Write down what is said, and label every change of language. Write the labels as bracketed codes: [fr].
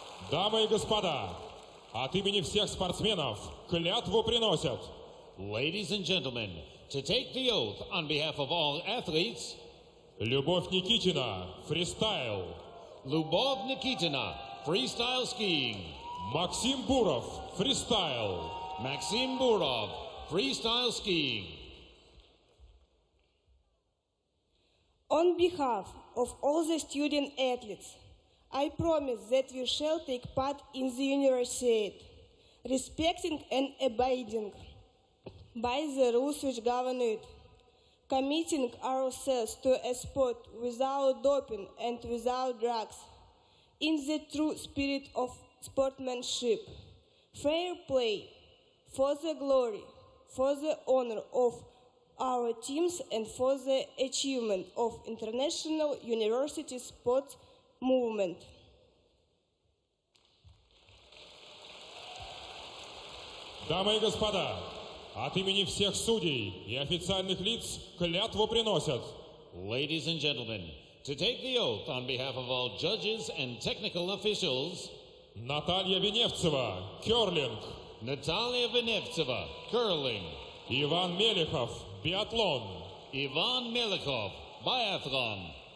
[ru] Дамы и господа, от имени всех спортсменов клятву приносят. [en] Ladies and gentlemen, to take the oath on behalf of all athletes, [ru] Любовь Никитина, фристайл. [en] Lyubov Nikitina, freestyle skiing. [ru] Максим Буров, фристайл. [en] Maxim Burov, freestyle skiing. On behalf of all the student athletes, I promise that we shall take part in the Universiade, respecting and abiding by the rules which govern it, committing ourselves to a sport without doping and without drugs, in the true spirit of sportsmanship, fair play, for the glory, for the honor of our teams and for the achievement of international university sports movement. [ru] Дамы и господа, от имени всех судей и официальных лиц клятву приносят. [en] Ladies and gentlemen, to take the oath on behalf of all judges and technical officials, [ru] Наталья Веневцева, керлинг. [en] Natalia Venevtseva, curling. [ru] Иван Мелехов, биатлон. [en] Ivan Melikov, biathlon.